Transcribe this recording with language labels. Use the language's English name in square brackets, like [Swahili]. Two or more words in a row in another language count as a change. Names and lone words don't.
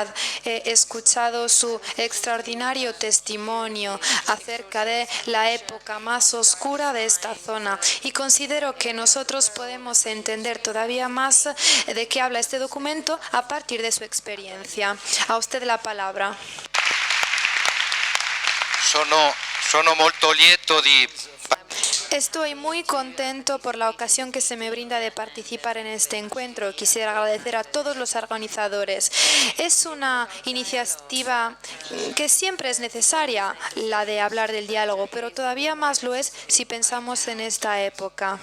[Spanish] He escuchado su extraordinario testimonio acerca de la época más oscura de esta zona, y considero que nosotros podemos entender todavía más de qué habla este documento a partir de su experiencia. A usted la palabra. [Italian] Sono molto lieto di... [Spanish] Estoy muy contento por la ocasión que se me brinda de participar en este encuentro. Quisiera agradecer a todos los organizadores. Es una iniciativa que siempre es necesaria, la de hablar del diálogo, pero todavía más lo es si pensamos en esta época.